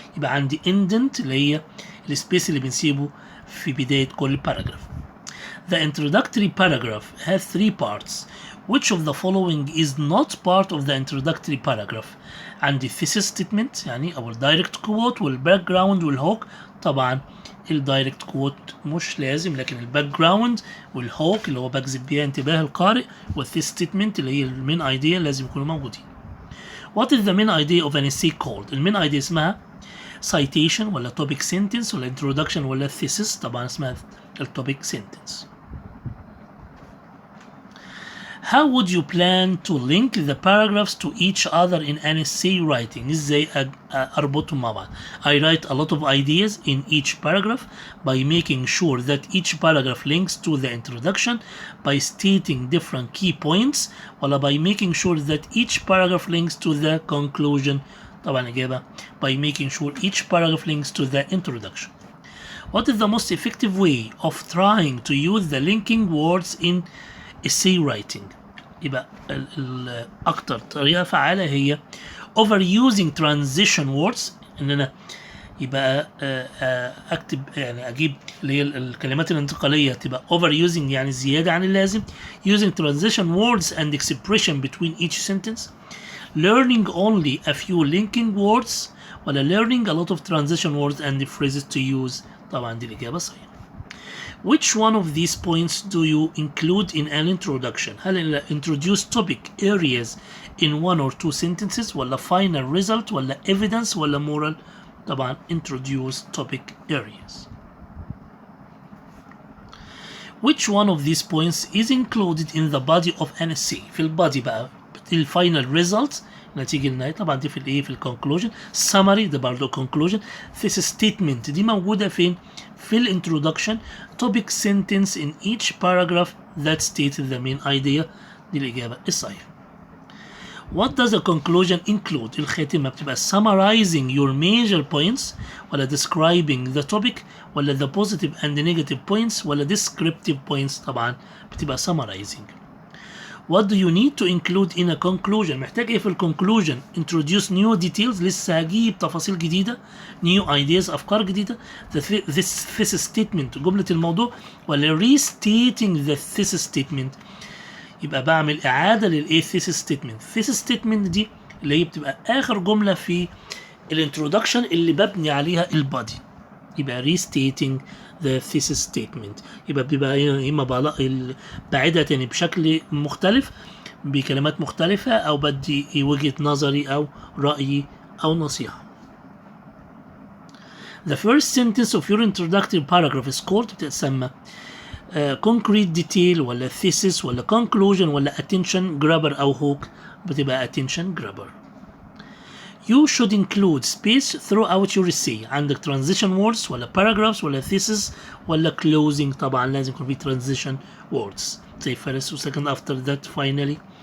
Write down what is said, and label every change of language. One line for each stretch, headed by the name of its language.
Arabic: يبقى عندي indent اللي هي السبيس اللي بنسيبه في بداية كل paragraph.
English: The introductory paragraph has 3 parts. Which of the following is not part of the introductory paragraph؟ عندي thesis statement يعني أو direct quote والback ground والhook.
Arabic: طبعا direct quote مش لازم، لكن الback ground والhook اللي هو بجذب بيها انتباه القارئ والthesis statement اللي هي المين idea لازم يكونوا موجودين.
English: What is the main idea of an essay called؟ المين idea اسمها citation ولا topic sentence ولا introduction ولا thesis؟
Arabic: طبعا اسمها
English: الtopic sentence. How would you plan to link the paragraphs to each other in an essay writing؟
Arabic: ازاي اربطهم مع بعض؟
English: I write a lot of ideas in each paragraph by making sure that each paragraph links to the introduction by stating different key points ولا by making sure that each paragraph links to the conclusion؟ طبعا إجابة by making sure each paragraph links to the introduction. What is the most effective way of trying to use the linking words in essay writing؟
Arabic: يبقى أكتر طريقة فعالة هي
English: overusing transition words،
Arabic: إن أنا يبقى اكتب يعني اجيب اللي هي الكلمات الانتقاليه تبقى overusing يعني زياده عن اللازم.
English: using transition words and expression between each sentence. learning only a few linking words ولا learning a lot of transition words and phrases to use.
Arabic: طبعا دي الاجابه صحيحه.
English: Which one of these points do you include in an introduction؟ هل introduce topic areas in one or two sentences ولا final result ولا evidence ولا moral؟ طبعا introduce topic areas. Which one of these points is included in the body of an essay؟
Arabic: في البادي بقى الفاينل results نتيجة النهاية طبعا دي في الايه في الكونكلوجن. summary ده برضه conclusion. thesis statement دي موجودة فين؟ في الانترودكشن.
English: topic sentence in each paragraph that states the main idea.
Arabic: دي الإجابة الصحيحة.
English: What does a conclusion include؟
Arabic: الخاتمة بتبقى
English: summarizing your major points ولا describing the topic ولا the positive and negative points ولا descriptive points؟ طبعا بتبقى summarizing. What do you need to include in a conclusion؟
Arabic: محتاج ايه في الكونكلوجن؟
English: introduce new details
Arabic: لسه هجيب تفاصيل جديدة.
English: new ideas
Arabic: أفكار جديدة.
English: this thesis statement جملة الموضوع ولا restating the thesis statement؟
Arabic: يبقى بعمل إعادة للإيه
English: thesis statement.
Arabic: thesis statement دي اللي هي بتبقى آخر جملة في الانترودكشن اللي ببني عليها البادي.
English: يبقى restating the thesis statement.
Arabic: يبقى إما بعيدها تاني بشكل مختلف بكلمات مختلفة أو بدي وجهة نظري أو رأيي أو نصيحة.
English: The first sentence of your introductory paragraph is called بتتسمى concrete detail ولا thesis ولا conclusion ولا attention grabber أو hook؟ بتبقى attention grabber. You should include space throughout your essay. عندك transition words ولا paragraphs ولا thesis ولا closing؟
Arabic: طبعا لازم يكون في
English: transition words زي first و second after that finally.